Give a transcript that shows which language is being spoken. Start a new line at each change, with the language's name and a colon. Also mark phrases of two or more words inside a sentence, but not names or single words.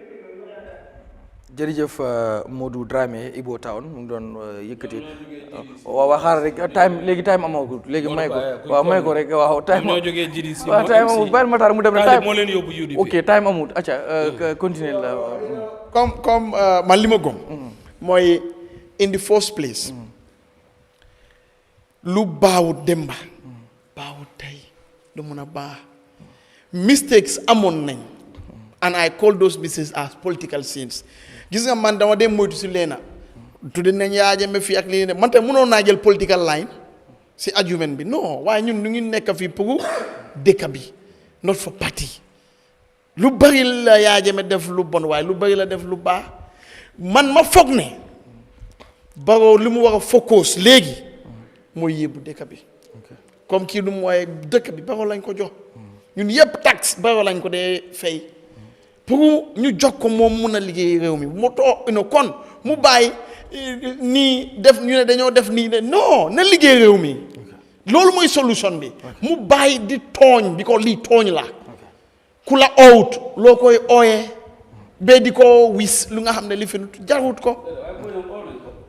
Wolof: jërëjëf Modou Dramé Ibo Town mu ngi doon yëkkati waaw xaaral rek léegi time amagul léegi may ko rek waaw time waaw time amul bàyyi Matar mu dem rek moo leen yóbbu UDP ok time amul acca continuer la comme man li ma gëm mooy
English: in the first place
Wolof: lu baawut demba baawut tey du mun a baax mistakes amoon nañ
English: and I call those mistakes as political sins
Wolof: gis nga man dama dem moytu si leena tudde nañ Yahya Jammeh fii ak lii ne man te mënoon naa jël
English: political line
Wolof: si argument bi non waaye ñun ñu ngi nekk fii pour dëkk bi
English: not for party
Wolof: lu bari la Yahya Jammeh def lu bon waaye lu bari la def lu baax man ma foog ne Barrow li mu war a focus léegi mooy yóbbu dëkk bi comme kii lu mu waaye dëkk bi Barrow lañ ko jox ñun yëpp taxe Barrow lañ ko dee fay pour ñu jox ko moom mun a liggéey réew mi mu too kon mu bàyyi nii def ñu ne dañoo def nii ne non na liggéey réew mi loolu mooy solution bi mu bàyyi di tooñ bi ko lii tooñ la ku la owut loo koy ooyee ba di ko wis lu nga xam ne li fi jarut ko